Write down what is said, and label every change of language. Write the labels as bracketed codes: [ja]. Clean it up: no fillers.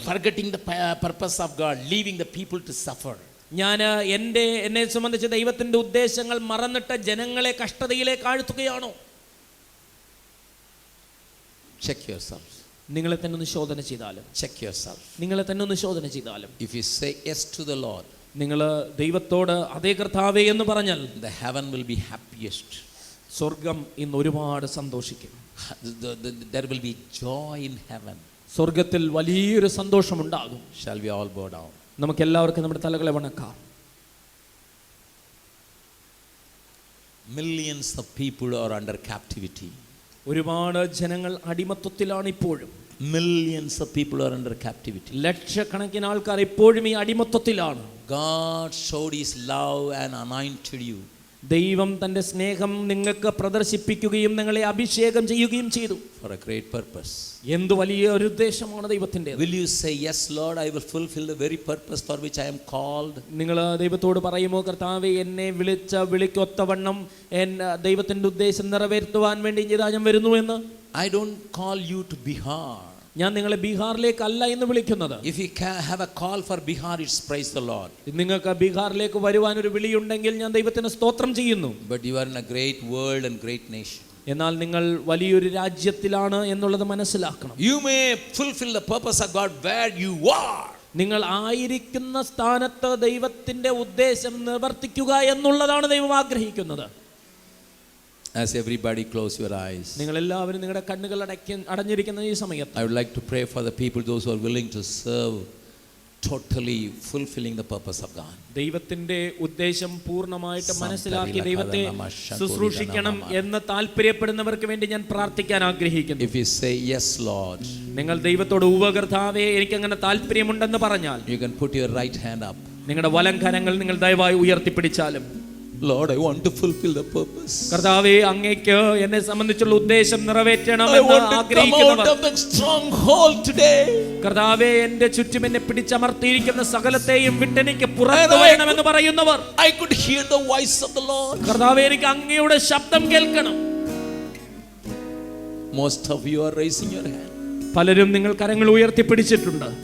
[en] Forgetting the purpose of God, leaving the people to suffer. [ml] ഞാൻ എന്നെ സംബന്ധിച്ച് ദൈവത്തിന്റെ ഉദ്ദേശങ്ങൾ മറന്നിട്ട് ജനങ്ങളെ കഷ്ടതയിലേക്ക് ആഴ്ത്തുകയാണോ? [en] Check yourself. [ml] നിങ്ങളെ തന്നെ ഒന്ന് ശോധന ചെയ്താലും, [en] Check yourself. [ml] നിങ്ങളെ തന്നെ ഒന്ന് ശോധന ചെയ്താലും, [en] If you say yes to the Lord, [ml] നിങ്ങൾ ദൈവത്തോട് അതേ കർത്താവേ എന്ന് പറഞ്ഞാൽ, [en] the heaven will be happiest. [ml] സ്വർഗം ഇന്ന് ഒരുപാട് സന്തോഷിക്കും. [en] There will be joy in heaven. [ml] സ്വർഗത്തിൽ വലിയൊരു സന്തോഷമുണ്ടാകും. [en] Shall we all bow down? [ml] നമുക്ക് എല്ലാവർക്കും നമ്മുടെ തലകളെ വണക്കാം. [en] Millions of people are under captivity. [ml] ഒരുപാട് ജനങ്ങൾ അടിമത്വത്തിലാണ് ഇപ്പോഴും. [en] Millions of people are under captivity. [ml] ലക്ഷക്കണക്കിന് ആൾക്കാർ ഇപ്പോഴും ഈ അടിമത്വത്തിലാണ്. [en] God showed his love and anointed you. [ml] ദൈവം തന്റെ സ്നേഹം നിങ്ങൾക്ക് പ്രദർശിപ്പിക്കുകയും നിങ്ങളെ അഭിഷേകം ചെയ്യുകയും ചെയ്തു. [en] For a great purpose. [ml] എന്ത് വലിയ ഒരു ഉദ്ദേശമാണ് ദൈവത്തിൻ്റെത്. [en] Will you say, yes Lord, I will fulfill the very purpose for which I am called? [ml] നിങ്ങൾ ദൈവത്തോട് പറയുമോ, കർത്താവേ എന്നെ വിളിച്ച വിളിക്കൊത്തവണ്ണം ദൈവത്തിന്റെ ഉദ്ദേശം നിറവേറ്റുവാൻ വേണ്ടി ഞാൻ വരുന്നു എന്ന്? [en] I don't call you to Bihar. [ml] ഞാൻ നിങ്ങളെ ബീഹാറിലേക്കല്ല എന്ന് വിളിക്കുന്നത്. [en] If you have a call for Bihar, it's praise the Lord. [ml] നിങ്ങൾക്ക് ബീഹാറിലേക്ക് വരുവാൻ ഒരു വിളിയുണ്ടെങ്കിൽ ഞാൻ ദൈവത്തിന് സ്തോത്രം ചെയ്യുന്നു. [en] But you are in a great world and great nation. [ml] എന്നാൽ നിങ്ങൾ വലിയൊരു രാജ്യത്തിലാണ് എന്നുള്ളത് മനസ്സിലാക്കണം. [en] You may fulfill the purpose of God where you are. [ml] നിങ്ങൾ ആയിരിക്കുന്ന സ്ഥാനത്ത് ദൈവത്തിന്റെ ഉദ്ദേശം നിവർത്തിക്കുക എന്നുള്ളതാണ് ദൈവം ആഗ്രഹിക്കുന്നത്. [en] As everybody close your eyes, [ml] നിങ്ങൾ എല്ലാവരും നിങ്ങളുടെ കണ്ണുകൾ അടഞ്ഞിരിക്കുന്ന ഈ സമയത്ത്, [en] I would like to pray for the people, those who are willing to serve, totally fulfilling the purpose of God. [ml] ദൈവത്തിന്റെ ഉദ്ദേശം പൂർണ്ണമായിട്ട് മനസ്സിലാക്കി ദൈവത്തെ ശുശ്രൂഷിക്കണം എന്ന് താല്പര്യപ്പെടുന്നവർക്ക് വേണ്ടി ഞാൻ പ്രാർത്ഥിക്കാൻ ആഗ്രഹിക്കുന്നു. [en] If you say yes Lord, [ml] നിങ്ങൾ ദൈവത്തോട് കർത്താവേ എനിക്ക് അങ്ങനെ താല്പര്യമുണ്ടെന്ന് പറഞ്ഞാൽ, [en] you can put your right hand up. [ml] നിങ്ങളുടെ വലം കരങ്ങൾ നിങ്ങൾ ദയവായി ഉയർത്തിപ്പിടിച്ചാലും, [en] Lord, I want to fulfill the purpose. [ml] കർത്താവേ അങ്ങേക്ക് എന്നെ സംബന്ധിച്ചുള്ള ഉദ്ദേശം നിറവേറ്റണമെന്ന് [en] I want to come out of the stronghold today. [ml] കർത്താവേ എന്റെ ചുറ്റും എന്നെ പിടിച്ചമർത്തിയിരിക്കുന്ന സകലത്തെയും വിട്ടെനിക്ക് പുറത്തു വരണമെന്ന് പറയുന്നവർ, [en] I could hear the voice of the Lord. [ml] കർത്താവേ എനിക്ക് അങ്ങയുടെ ശബ്ദം കേൾക്കണം. [en] Most of you are raising your hand. [ml] പലരും നിങ്ങൾ കരങ്ങൾ ഉയർത്തിപ്പിടിച്ചിട്ടുണ്ട്.